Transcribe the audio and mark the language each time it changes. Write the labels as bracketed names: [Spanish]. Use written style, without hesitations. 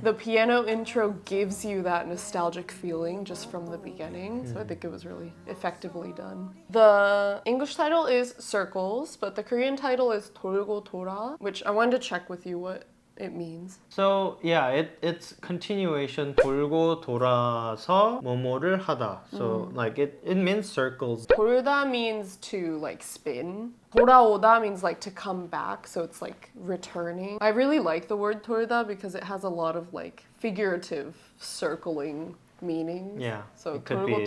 [English] the piano intro gives you that nostalgic feeling just from the beginning. So I think it was really effectively done. The English title is Circles, but the Korean title is [Korean] 돌고 돌아, [English] which I wanted to check with you what it means. So yeah, it's continuation. [Korean] 돌고 돌아서 뭐뭐를 하다. [English] So like it means circles. 돌다 means to like spin. 돌아오다 means like to come back, so it's like returning. I really like the word 돌다 because it has a lot of like figurative circling meanings. Yeah, So it could [Korean] 돌고 [English] be